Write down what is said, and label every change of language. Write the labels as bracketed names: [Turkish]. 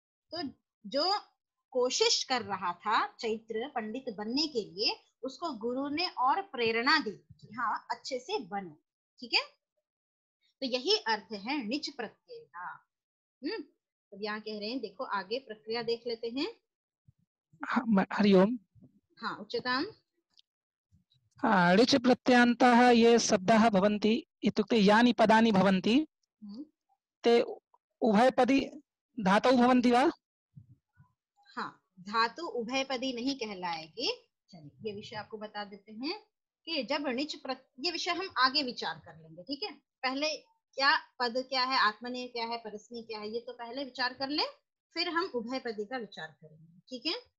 [Hindi] तो जो कोशिश कर रहा था चैत्र पंडित बनने के लिए, उसको गुरु ने और प्रेरणा दी कि हाँ अच्छे से बनो, ठीक है, तो यही अर्थ है निच प्रत्यय का। अब यहाँ कह रहे हैं, देखो आगे प्रक्रिया देख लेते हैं। हरिओम। हाँ, [Sanskrit] उच्यताम। ऋच प्रत्ययान्तः ये शब्दाः भवन्ति इत्युक्ते यानि पदानि भवन्ति ते उभयपदी धातौ भवन्ति वा? [Hindi] हाँ, धातु उभयपदी नहीं कहलाएगी। चलिए ये विषय आपको बता देते हैं कि जब निच ये विषय हम आगे विचार कर लेंगे, ठीक है। पहले क्या पद क्या है, आत्मनेय क्या है, परस्मै क्या है, ये तो पहले विचार कर ले, फिर हम उभयपदी का विचार करेंगे, ठीक है।